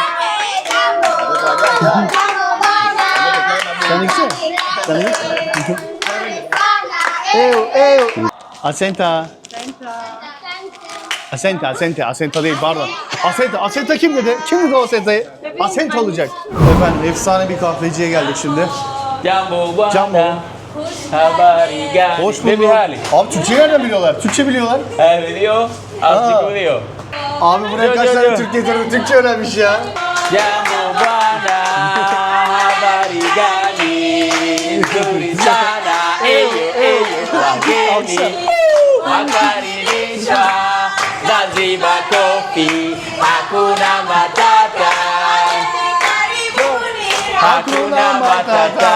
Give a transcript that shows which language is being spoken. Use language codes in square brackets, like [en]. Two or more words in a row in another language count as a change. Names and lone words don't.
[tr] Sen gitsene. Sen gitsene. Asenta. Asenta değil pardon. Asenta kim dedi? Kim dedi o Asenta'yı? Asenta olacak. Efendim efsane bir kahveciye geldik şimdi. [sw] Jambo Jambo. bana habari gani. [tr] Hoş Ne bir bulduk. hali? Abi Türkçe nereden biliyorlar? Türkçe biliyorlar. Biliyor. Azıcık biliyor. Abi buraya Yo, kaç yo, tane yo. Türk getirdi? Türkçe öğrenmiş ya. [sw] Jambo bana habari gani. Nzuri sana. Eyo wageni. Wakaribisha. Zanzibar Coffee. Hakuna matata. Hakuna matata.